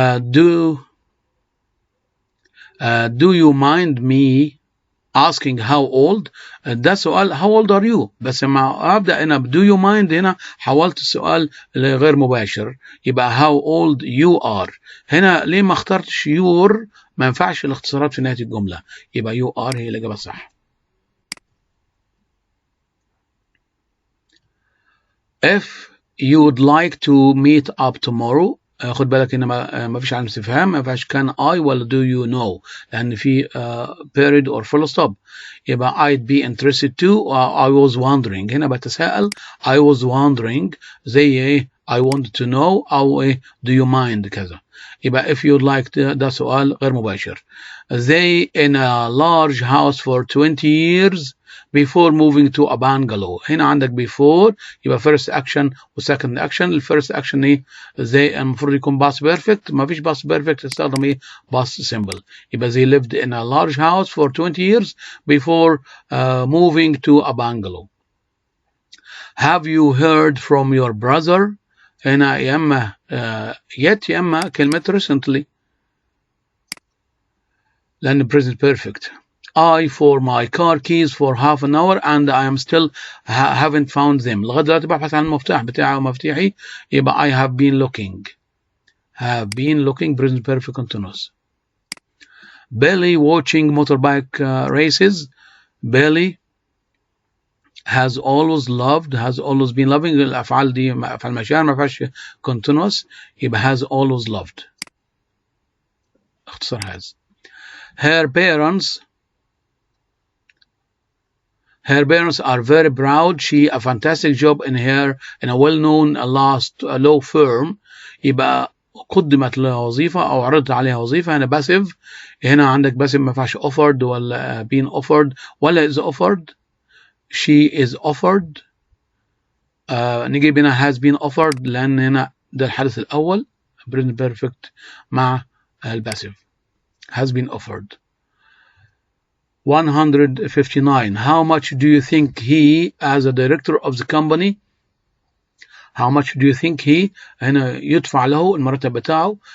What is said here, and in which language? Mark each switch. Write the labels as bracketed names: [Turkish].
[English] Do you mind me asking how old؟ [Arabic] ده سؤال [English] how old are you، [Arabic] بس لما أبدأ هنا [English] do you mind [Arabic] هنا حولت السؤال لغير مباشر، [English] يبقى how old you are. [Arabic] هنا ليه ما اخترتش your؟ ما ينفعش الاختصارات في نهاية الجملة، يبقى [English] you are [Arabic] هي الإجابة الصح. [English] If you would like to meet up tomorrow [Arabic] خد بالك هنا ما فيش علامة استفهام، ما فيهاش كان I ولا [English] do you know، [Arabic] لأن في [English] period or full stop. يبقى I'd be interested to I was wondering. [Arabic] هنا بتساءل [English] I was wondering [Arabic] زي إيه [English] I wanted to know أو إيه do you mind كذا. [Arabic] يبقى [English] if you'd like [Arabic] ده سؤال غير مباشر. [English] They in a large house for 20 years before moving to a bungalow. [Arabic] هنا عندك before يبقى [English] first action [Arabic] و [English] second action. [Arabic] ال [English] first action [Arabic] ايه زي المفروض يكون [English] past perfect، [Arabic] ما فيش past perfect تستخدم ايه [English] past simple. يبقى they lived in a large house for 20 years before moving to a bungalow. Have you heard from your brother؟ [Arabic] هنا يا اما [English] yet يا اما كلمة recently لأن present perfect. I for my car keys for half an hour and I am still haven't found them. [Arabic] لغاية دلوقتي ببحث عن المفتاح بتاعي ومفاتيحي. [English] يبقى I have been looking. Have been looking present perfect continuous. Billy watching motorbike races. Billy has always loved, has always been loving. [Arabic] الأفعال دي أفعال مشاعر ما فيهاش continuous. يبقى [English] has always loved. [Arabic] اختصار has. [English] Her parents are very proud. She a fantastic job in a well-known law firm. [Arabic] يبقى قدمت لها وظيفة أو عرضت عليها وظيفة. هنا passive. هنا عندك passive ما فيهاش offered ولا [English] been offered [Arabic] ولا [English] is offered. She is offered. [Arabic] نجيب هنا [English] has been offered [Arabic] لأن هنا ده الحدث الأول present perfect مع الباسيف. [English] has been offered. 159. How much do you think he as a director of the company? How much do you think he [Arabic] هنا يدفع له المرتب بتاعه.